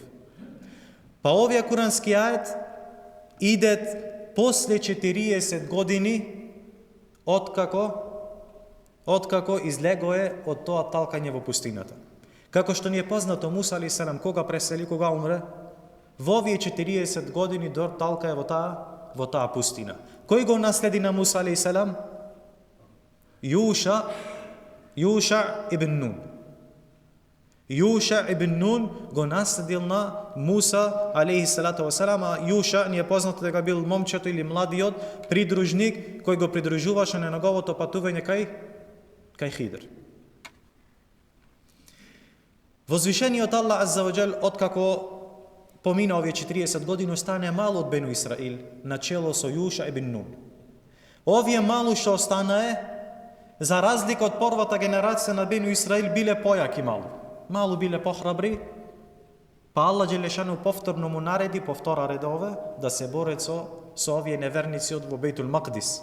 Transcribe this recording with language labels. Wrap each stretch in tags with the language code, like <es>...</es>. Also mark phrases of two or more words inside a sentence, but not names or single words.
<mk>Па овие курански ајет идет после 40 години откако излегое од тоа талкање во пустината. Како што ни е познато, Муса</mk> <ar>عليه السلام</ar> <mk>кога пресели, кога умре, во овие 40 години талка е во таа пустина. Кој го наследи на Муса</mk> <ar>عليه السلام?</ar> <mk>Јуша ибн Нун. Јуша ибн Нун го наследил на Муса</mk> <ar>عليه الصلاة والسلام,</ar> <mk>а Јуша ни е познато дека бил момчето или младиот придружник кој го придружуваше на неговото патување кај Хидр. Возвишениот</mk> <ar>الله عز وجل,</ar> <mk>откако помина овие 40 години, остане мало од Бену Исраил, начело со Јуша ибн Нун. Овие малу што останае, за разлика од првата генерација на Бену Исраил, биле појаки малу биле похрабри, па Аллах џелешану повторно му нареди, повтора редове, да се борат со со овие неверници од во Бейтул Макдис.</mk>